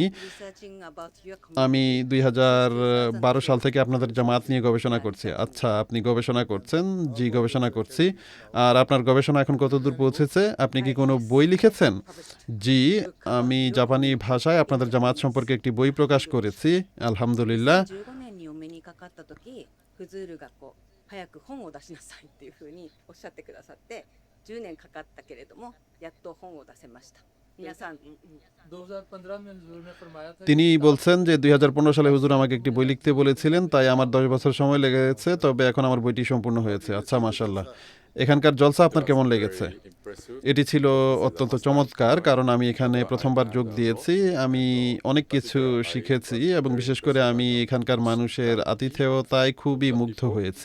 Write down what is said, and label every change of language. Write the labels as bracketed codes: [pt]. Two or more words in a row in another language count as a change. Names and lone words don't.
[bn] আমি ২০১২ সাল থেকে আপনাদের জামাত নিয়ে গবেষণা করছি। আচ্ছা, আপনি গবেষণা করছেন? জি, গবেষণা করছি। আর আপনার গবেষণা এখন কতদূর পৌঁছেছে? আপনি কি কোনো বই লিখেছেন? জি, আমি জাপানি ভাষায় আপনাদের জামাত সম্পর্কে একটি বই প্রকাশ করেছি, আলহামদুলিল্লাহ। [ja] フズールがこう早く本を出しなさいっていうふうにおっしゃってくださって10年かかったけれどもやっと本を出せました。皆さん、 [hi] 2015 में हुजूर ने फरमाया था [bn] তিনি বলছেন যে 2015 সালে হুজুর আমাকে একটি বই লিখতে বলেছিলেন, তাই আমার 10 বছর সময় লেগেছে, তবে এখন আমার বইটি সম্পূর্ণ হয়েছে। আচ্ছা, মাশাআল্লাহ। এখানকার জলসা আপনার কেমন লেগেছে? এটি ছিল অত্যন্ত চমৎকার, কারণ আমি এখানে প্রথমবার যোগ দিয়েছি। আমি অনেক কিছু শিখেছি এবং বিশেষ করে আমি এখানকার মানুষের আতিথেয়তায় খুবই মুগ্ধ হয়েছি।